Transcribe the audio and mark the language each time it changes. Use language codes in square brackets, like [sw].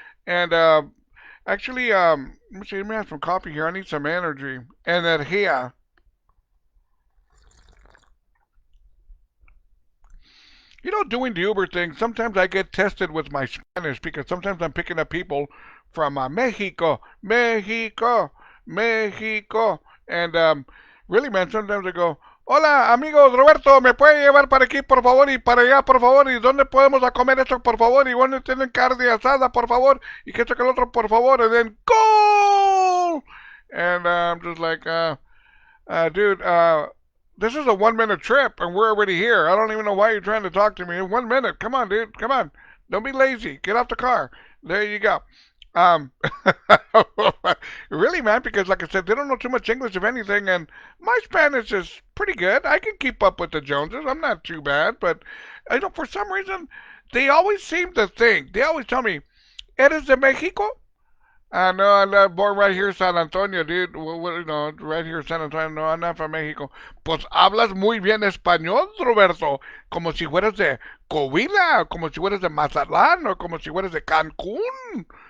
[en] And actually, let me see, let me have some coffee here. I need some energy. Energía. You know, doing the Uber thing, sometimes I get tested with my Spanish because sometimes I'm picking up people from Mexico, Mexico, Mexico. And really, man, sometimes I go, [es] hola, amigos, Roberto, ¿me puede llevar para aquí, por favor, y para allá, por favor? ¿Y dónde podemos a comer esto, por favor? ¿Y dónde tienen carne asada, por favor? ¿Y qué esto que el otro, por favor? [en] And then, go! And I'm just like, dude, this is a 1 minute trip, and we're already here. I don't even know why you're trying to talk to me. In 1 minute, come on, dude, come on. Don't be lazy. Get off the car. There you go. Um, really, man, because like I said, they don't know too much English, if anything, and my Spanish is pretty good. I can keep up with the Joneses. I'm not too bad, but I know for some reason they always seem to think. They always tell me, [es] "Eres de Mexico?" [en] No, I'm born right here in San Antonio, dude. You know, right here in San Antonio. No, I'm not from Mexico. [es] Pues hablas muy bien español, Roberto. Como si fueras de Coahuila, como si fueras de Mazatlán, [en] or [es] como si fueras de Cancún.